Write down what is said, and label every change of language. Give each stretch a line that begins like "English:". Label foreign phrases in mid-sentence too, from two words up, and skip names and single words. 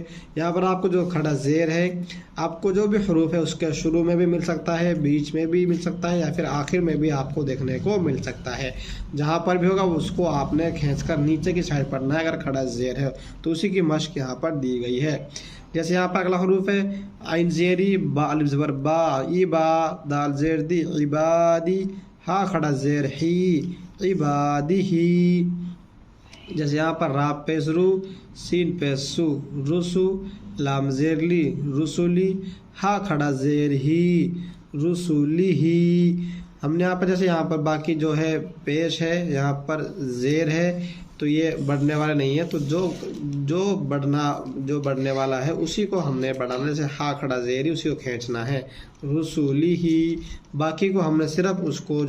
Urdu: یہاں پر آپ کو جو کھڑا زیر ہے آپ کو جو بھی حروف ہے اس کے شروع میں بھی مل سکتا ہے، بیچ میں بھی مل سکتا ہے، یا پھر آخر میں بھی آپ کو دیکھنے کو مل سکتا ہے۔ جہاں پر بھی ہوگا اس کو آپ نے کھینچ کر نیچے کی سائڈ پڑھنا ہے اگر کھڑا زیر ہے، تو اسی کی مشق یہاں پر دی گئی ہے۔ جیسے یہاں پر اگلا حروف ہے عین زیری، با الف زبر با، ای با، دال زیر دی، عبادی، ہا کھڑا زیر ہی،
Arabic: عبادی ہی۔
Urdu: جیسے یہاں پر را پیش رو، سین پیش سو، رسو، لام زیر لی، رسولی، ہا کھڑا زیر ہی،
Arabic: رسولی ہی۔
Urdu: ہم نے یہاں پر جیسے یہاں پر باقی پیش ہے، یہاں پر زیر ہے، تو یہ بڑھنے والا نہیں ہے، تو جو بڑھنے والا ہے اسی کو ہم نے بڑھانا، جیسے ہا کھڑا زیری اسی کو کھینچنا ہے،
Arabic: رسولی ہی،
Urdu: باقی کو ہم نے صرف اس